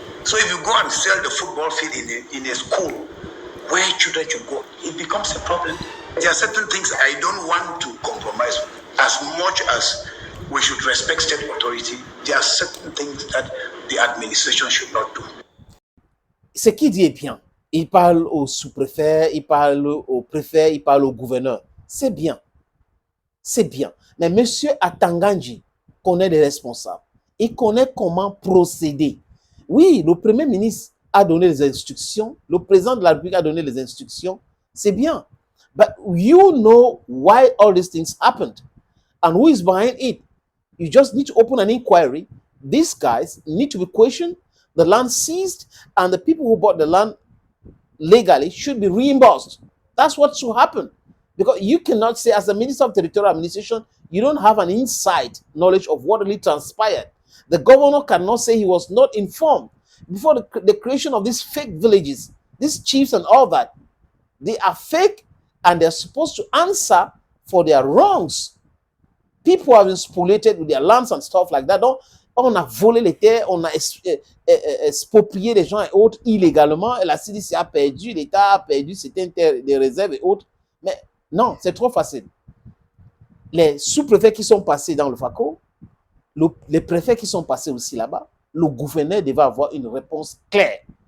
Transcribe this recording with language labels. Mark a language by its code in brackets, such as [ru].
[en] So if you go and sell the football field in a school where children should go, it becomes a problem. There are certain things I don't want to compromise with. As much as we should respect state authority, there are certain things that the administration should not do. [fr] Ce qu'il dit est bien. Il parle au sous-préfet, il parle au préfet, il parle au gouverneur. C'est bien. C'est bien. Mais monsieur Atanga Nji connaît les responsables. Il connaît comment procéder. Oui, le Premier ministre a donné les instructions. Le président de la République a donné les instructions. C'est bien. [en] But you know why all these things happened. And who is behind it. You just need to open an inquiry. These guys need to be questioned. The land seized, and the people who bought the land legally should be reimbursed. That's what should happen. Because you cannot say, as a Minister of Territorial Administration, you don't have an inside knowledge of what really transpired. The governor cannot say he was not informed. Before the creation of these fake villages, these chiefs and all that, they are fake, and they're supposed to answer for their wrongs. People have been spoliated with their lands and stuff like that. [fr] Donc, on a volé les terres, on a exproprié les gens et autres illégalement, et la CDC a perdu, l'État a perdu certaines terres, des réserves et autres. Mais non, c'est trop facile. Les sous-préfets qui sont passés dans le FACO, les préfets qui sont passés aussi là-bas, le gouverneur devait avoir une réponse claire.